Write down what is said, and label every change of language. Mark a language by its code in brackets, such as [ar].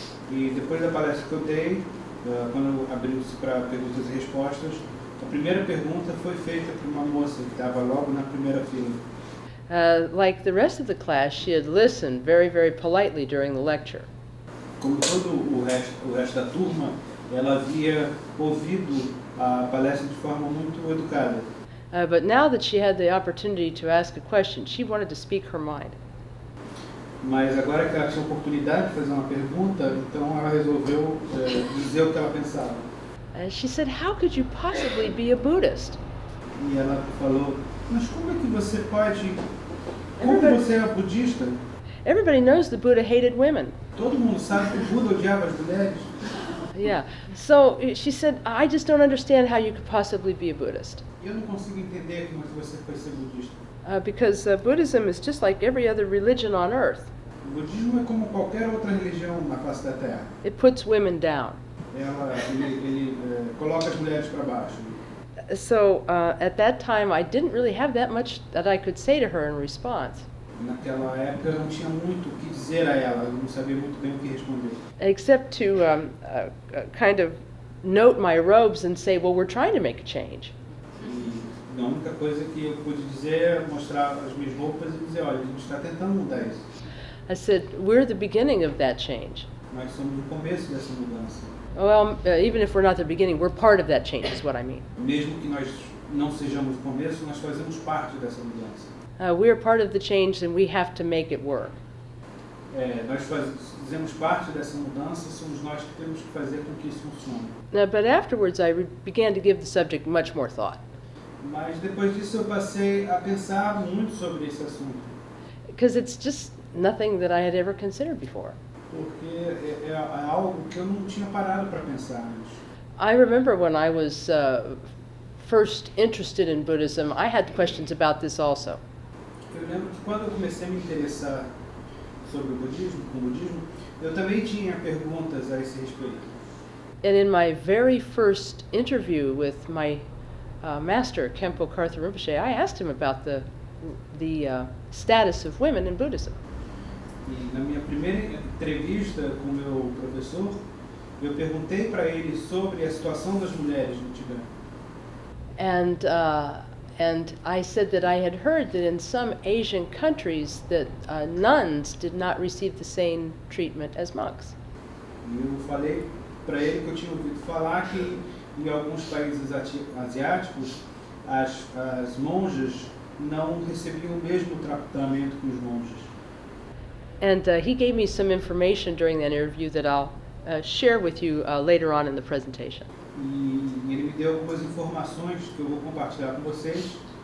[pt] E depois da palestra que eu dei, quando abriu-se para perguntas e respostas, a primeira pergunta foi feita por uma moça que estava logo na primeira fila. [en] Like the rest of the class, she had listened very, very politely during the lecture. [pt] Como todo o resto da turma, ela havia ouvido a palestra de forma muito educada. [en] But now that she had the opportunity to ask a question, she wanted to speak her mind. [pt] Mas agora que ela tinha a oportunidade de fazer uma pergunta, então ela resolveu dizer o que ela pensava. [en] She said, "How could you possibly be a Buddhist?" [pt] E ela falou, mas como é que você pode... Como você é budista? [en] Everybody knows the Buddha hated women. [pt] Todo mundo sabe que o Buda odiava as mulheres. [en] Yeah. So she said, "I just don't understand how you could possibly be a Buddhist." [pt] Eu não consigo entender como é que você foi ser budista. [en] Because Buddhism is just like every other religion on earth. [pt] O budismo é como qualquer outra religião na face da Terra. [en] It puts women down. [pt] Ele coloca as mulheres para baixo. [en] So at that time, I didn't really have that much that I could say to her in response. [pt] Naquela época eu não tinha muito o que dizer a ela, eu não sabia muito bem o que responder. [en] Except to kind of note my robes and say, well, we're trying to make a change. [pt] E a única coisa que eu pude dizer é mostrar as minhas roupas e dizer, olha, a gente está tentando mudar isso. [en] I said, we're the beginning of that change. [pt] Nós somos o começo dessa mudança. [en] Well, even if we're not the beginning, we're part of that change, is what I mean. [pt] Mesmo que nós não sejamos o começo, nós fazemos parte dessa mudança. [en] We're part of the change and we have to make it work. [pt] Nós fazemos parte dessa mudança, somos nós que temos que fazer com que isso funcione. [en] But afterwards, I began to give the subject much more thought. [pt] Mas depois disso eu passei a pensar muito sobre esse assunto. [en] Because it's just nothing that I had ever considered before. [pt] Porque é algo que eu não tinha parado para pensar antes. [en] I remember when I was first interested in Buddhism, I had questions about this also. [pt] Eu lembro que quando eu comecei a me interessar sobre o budismo, eu também tinha perguntas a esse respeito. [en] And in my very first interview with my master, Khenpo Karthar Rinpoche, I asked him about the status of women in Buddhism. [pt] E na minha primeira entrevista com o meu professor, eu perguntei para ele sobre a situação das mulheres no Tibete. [en] And I said that I had heard that in some Asian countries that nuns did not receive the same treatment as monks. [pt] E eu falei para ele que eu tinha ouvido falar que em alguns países asiáticos as monjas não recebiam o mesmo tratamento que os monges. [en] And he gave me some information during that interview that I'll share with you later on in the presentation. [pt] E ele me deu algumas informações que eu vou compartilhar com vocês